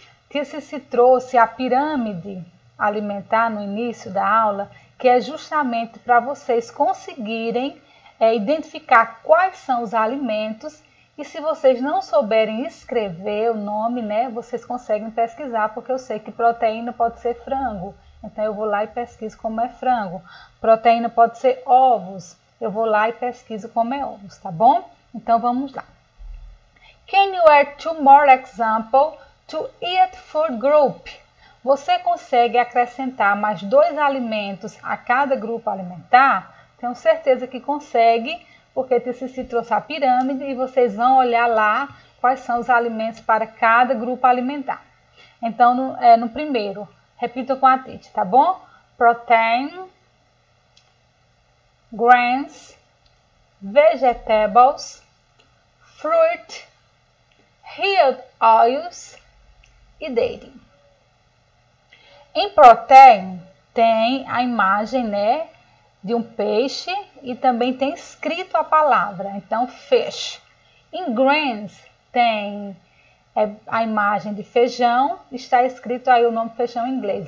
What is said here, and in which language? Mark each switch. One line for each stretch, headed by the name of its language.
Portuguese: Se trouxe a pirâmide alimentar no início da aula, que é justamente para vocês conseguirem identificar quais são os alimentos, e se vocês não souberem escrever o nome, né, vocês conseguem pesquisar, porque eu sei que proteína pode ser frango, então eu vou lá e pesquiso como é frango. Proteína pode ser ovos, eu vou lá e pesquiso como é ovos, tá bom? Então vamos lá.
English: Can you add 2 more examples to eat food group?
Portuguese: Você consegue acrescentar mais 2 alimentos a cada grupo alimentar? Tenho certeza que consegue, porque TCC trouxe a pirâmide e vocês vão olhar lá quais são os alimentos para cada grupo alimentar. Então, no primeiro, repita com a Titi, tá bom?
English: Protein, grains, vegetables, fruit, healed oils e dairy.
Portuguese: Em protein tem a imagem, né, de um peixe e também tem escrito a palavra, então fish. Em grains tem a imagem de feijão, está escrito aí o nome feijão em inglês.